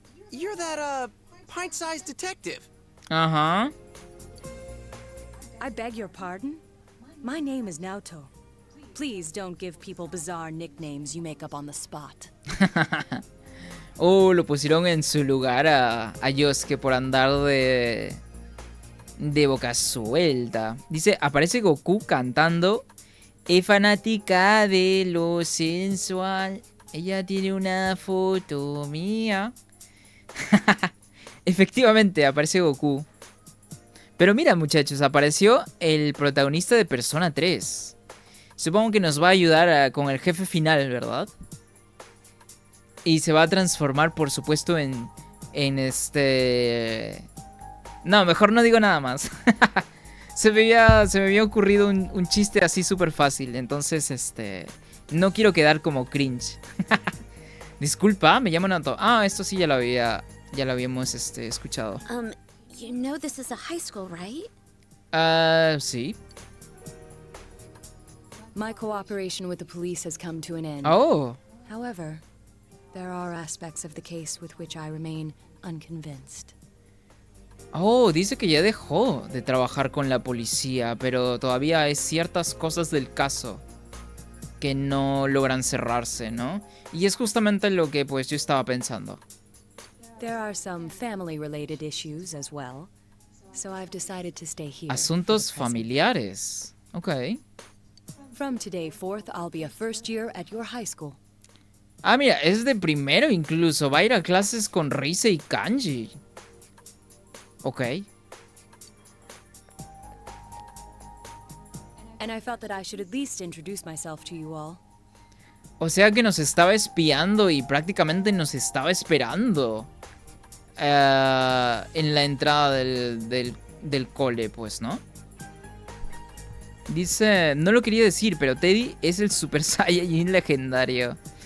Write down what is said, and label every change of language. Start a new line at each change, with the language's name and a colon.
English: You're that, pint-sized detective.
Spanish: Ajá.
English: I beg your pardon? My name is Naoto. Please don't give people bizarre nicknames you make up on the spot.
Spanish: Oh, lo pusieron en su lugar a Yosuke por andar de boca suelta. Dice, aparece Goku cantando. Es fanática de lo sensual. Ella tiene una foto mía. Efectivamente, aparece Goku. Pero mira, muchachos, apareció el protagonista de Persona 3. Supongo que nos va a ayudar con el jefe final, ¿verdad? Y se va a transformar, por supuesto, en este... No, mejor no digo nada más. se me había ocurrido un chiste así súper fácil. Entonces, no quiero quedar como cringe. Disculpa, me llamo Nato. Ah, esto sí ya lo habíamos escuchado.
English: You know this is a high school, right?
Spanish: Sí.
English: My cooperation with the police has come to an end. Oh. However, there are aspects of the case with which I remain unconvinced.
Spanish: Oh, dice que ya dejó de trabajar con la policía, pero todavía hay ciertas cosas del caso que no logran cerrarse, ¿no? Y es justamente lo que pues yo estaba pensando.
English: There are some family-related issues as well, so I've decided to stay here.
Spanish: Asuntos familiares. Okay.
English: From today forth, I'll be a first year at your high school.
Spanish: Ah, mira, es de primero incluso. Va a ir a clases con Rise y Kanji.
English: Ok. And I felt that I should at least introduce myself to you all.
Spanish: O sea que nos estaba espiando y prácticamente nos estaba esperando. En la entrada del cole, pues, ¿no? Dice, no lo quería decir, pero Teddy es el Super Saiyajin legendario.